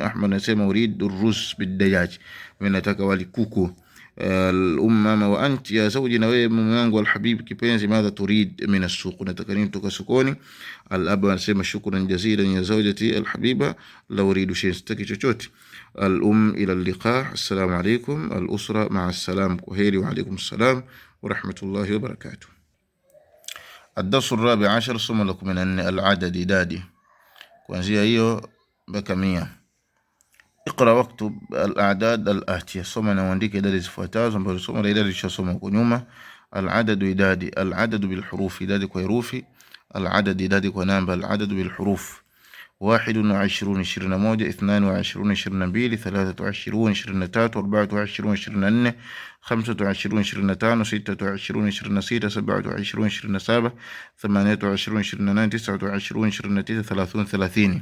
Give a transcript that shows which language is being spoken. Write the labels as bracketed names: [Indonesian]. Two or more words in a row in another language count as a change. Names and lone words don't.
[Swahili] Ahmad anasema, [Arabic] أريد رز بدجاج, [Swahili] mimi nataka wali kuku. Al-umm, mama, [Arabic] وأنت يا زوجي, [Swahili] na wewe mume wangu al-habib kipenzi, [Arabic] ماذا تريد من السوق, [Swahili] unataka nini kutoka sokoni? [Arabic] Al-ab anasema, شكرا جزيلا يا زوجتي الحبيبة لا أريد شيء, [Swahili] sitaki chochote. [Arabic] الأم إلى اللقاء السلام عليكم الأسرة مع السلامة, kwaheri, وعليكم السلام ورحمة الله وبركاته. الدرس الرابع عشر، [Swahili] somo la 14, al-adad, idadi, kuanzia hiyo mpaka 100. [Arabic] اقرأ واكتب الأعداد الآتية, [Swahili] soma na uandike idadi zifuatazo ambazo somo la idadi tulishasoma huko nyuma. Al-adad, idadi. [Arabic] الأعداد بالحروف, [Swahili] idadi kwa herufi. Al-adad, idadi kwa namba. [Arabic] الأعداد بالحروف: 21 21, 22 22, 23 23, 24 24, 25 25, 26 26, 27 27, 28 28, 29 29, 30 30.